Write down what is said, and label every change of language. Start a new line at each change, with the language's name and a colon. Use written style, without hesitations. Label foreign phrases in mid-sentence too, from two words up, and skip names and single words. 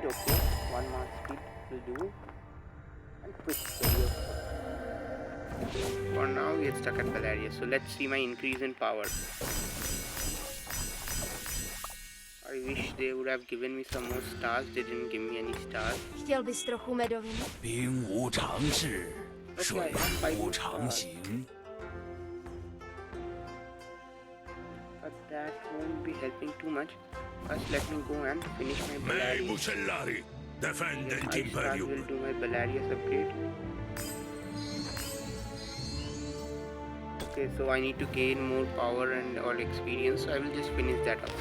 English: Okay, one march speed will do. And quick career. For now we are stuck at Belarius, so let's see my increase in power. I wish they would have given me some more stars. They didn't give me any stars.
Czech: Chtěl bys trochu medoviny?
Chinese: 兵无常势，水无常形。
English: But that won't be helping too much. First let me go and finish my May Belarius. Bucellari. Defendent 5 stars Imperium. will do my Belarius upgrade. Okay, so I need to gain more power and all experience, so I will just finish that up.